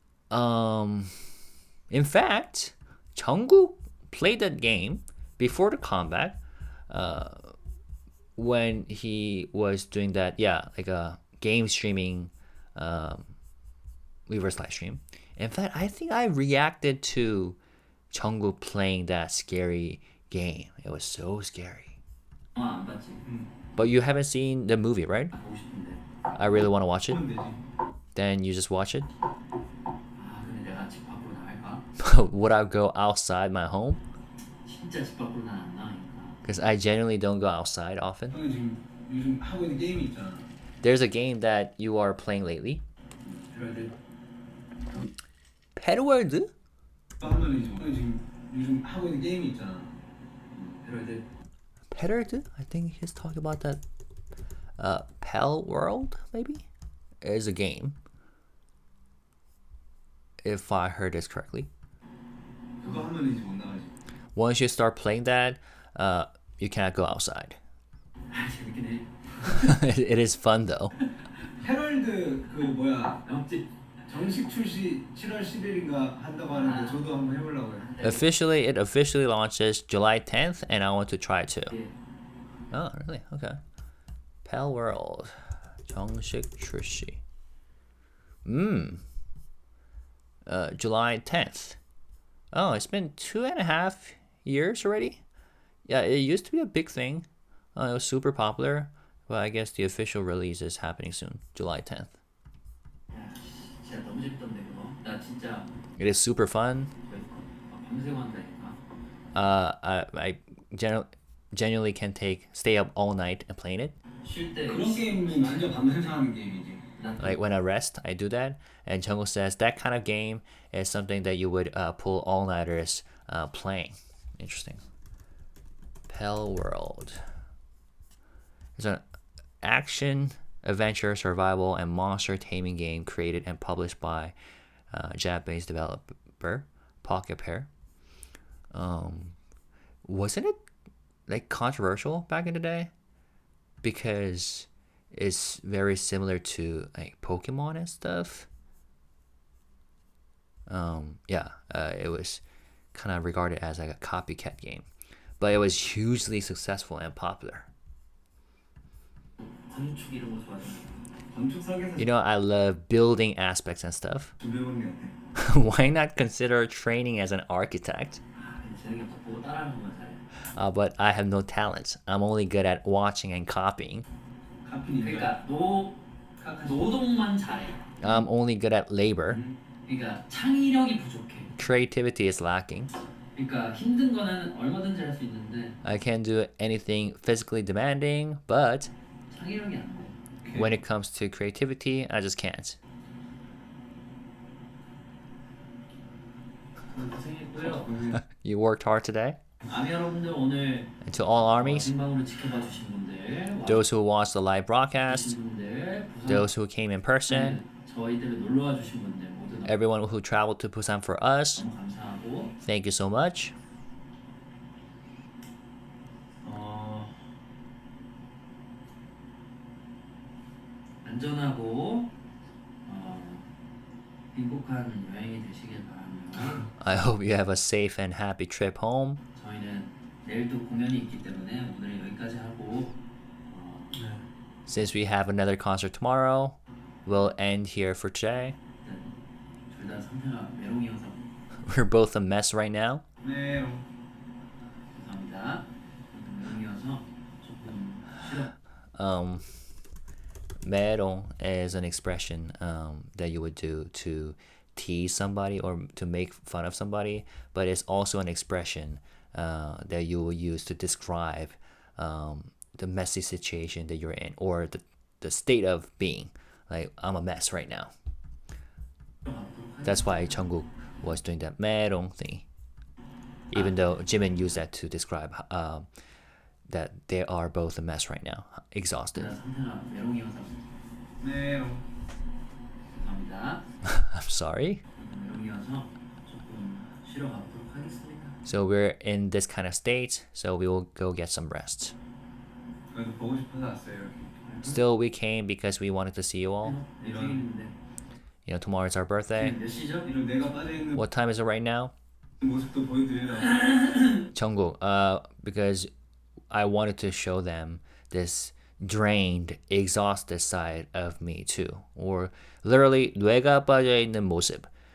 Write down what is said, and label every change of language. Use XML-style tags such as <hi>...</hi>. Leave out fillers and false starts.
<en>In fact, Jungkook played that game before the comeback when he was doing that, like a game streaming Weverse live stream. In fact, I think I reacted to Jungkook playing that scary game. It was so scary.</en> <ko>안 봤지?</ko> <en>But you haven't seen the movie, right?</en> <ko>보고 싶은데.</ko> <en>I really want to watch it.</en> <ko>보면 되지.</ko> <en>Then you just watch it.</en> <ko>근데 내가 집 밖으로 나갈까?</ko> <en>Would I go outside my home?</en> <ko>진짜 집 밖으로 난 안 나가니까.</ko> <en>Because I generally don't go outside often.</en> <ko>형이 지금 요즘 하고 있는 게임이 있잖아.</ko> <en>There's a game that you are playing lately. Pet World?</en> <ko>하면 형이 지금 요즘 하고 있는 게임이 있잖아.</ko> <en>Pet World? I think he's talking about that. Pal World, maybe? Is a game. If I heard this correctly.</en> <ko>그거 하면 이제 못 나가지.</ko> <en>Once you start playing that, you cannot go outside.</en> <ko>재밌긴 해.</ko> <en>It is fun though.</en> <ko>헤럴드 그 뭐야? 없지? 정식 출시 7월 10일인가 한다고 하는데 저도 한번 해보려고요.</ko> <en>It officially launches July 10th, and I want to try too.</en> <ko>예.</ko> <en>Oh, really? Okay. Pal World.</en> <ko>정식 출시.</ko> <en>July 10th. Oh, it's been 2.5 years already? Yeah, it used to be a big thing. It was super popular, but I guess the official release is happening soon, July 10th.</en> <ko>야, 진짜 너무 재밌던데 그거. 나 진짜</ko> <en>It is super fun.</en> <ko>밤새고 한다니까.</ko> <en>I genuinely can stay up all night and playing it.</en> <ko>쉴 때. 그런 게임은 완전 밤새서 하는 게임이지.</ko> <en>Like when I rest, I do that. And Jungkook says that kind of game is something that you would pull all-nighters playing. Interesting. Pell World. It's an action, adventure, survival, and monster taming game created and published by Japanese developer Pocket Pair. Wasn't it like controversial back in the day? Because it's very similar to like Pokemon and stuff. It was kind of regarded as like a copycat game, but it was hugely successful and popular.</en> <ko>건축 이런 거 좋아하잖아. 건축 설계사</ko> <en>You know, I love building aspects and stuff.</en> <ko>준비해보는 게 어때?</ko> <en>Why not consider training as an architect?</en> <ko>재능이 없어 보고 따라하는 것만 잘해.</ko> <en>But I have no talent. I'm only good at watching and copying.</en> <ko>카피니까 그러니까 노동만 잘해.</ko> <en>I'm only good at labor.</en> <ko>그러니까 창의력이 부족해.</ko> <en>Creativity is lacking.</en> <ko>그러니까 힘든 거는 얼마든지 할 수 있는데</ko> <en>I can do anything physically demanding, but</en> <ko>창의력이 안 돼.</ko> <en>when it comes to creativity, I just can't.</en> <ko>고생했고요.</ko> <en>You worked hard today.</en> <ko>아미 여러분들 오늘</ko> <en>And to all armies,</en> <ko>생방으로 지켜봐 주신 분들,</ko> <en>those who watched the live broadcast,</en> <ko>와주신 분들,</ko> <en>those who came in person,</en> <ko>저희 때문에 놀러 와 주신 분들 모두 너무</ko> <en>everyone who traveled to Busan for us,</en> <ko>감사하고</ko> <en>thank you so much.</en> <ko>안전하고 행복한 여행이 되시길 바라며</ko> <en>I hope you have a safe and happy trip home.</en> <ko>저희는 내일도 공연이 있기 때문에 오늘 여기까지 하고</ko> <en>Since we have another concert tomorrow, we'll end here for today.</en> <ko>둘 다 상태가 메롱이어서</ko> <en>We're both a mess right now.</en> <ko>네. 죄송합니다. 메롱이어서 조금 싫어.</ko> <en>Merong is an expression that you would do to tease somebody or to make fun of somebody, but it's also an expression that you will use to describe the messy situation that you're in or the state of being. Like, I'm a mess right now. That's why Jungkook was doing that merong thing. Even though Jimin used that to describe that they are both a mess right now, exhausted.</en> <ko>상태가 메롱이어서 네. 죄송합니다.</ko> <en>I'm sorry.</en> <ko>메롱이어서 조금 쉬러 가도록 하겠습니다.</ko> <en>So we're in this kind of state, so we will go get some rest.</en> <ko>그래도 보고 싶어서 왔어요. 이렇게.</ko> <en>Still, we came because we wanted to see you all.</en> <ko>내 생일인데</ko> <en>You know, tomorrow is our birthday.</en> <ko>몇 시죠? 이런 내가 빠져있는</ko> <en>What time is it right now?</en> <ko>모습도 보여드리려고.</ko> <en>Jungkook, because I wanted to show them this drained, exhausted side of me too. Or literally,</en> <ko>뇌가 빠져있는 모습.</ko>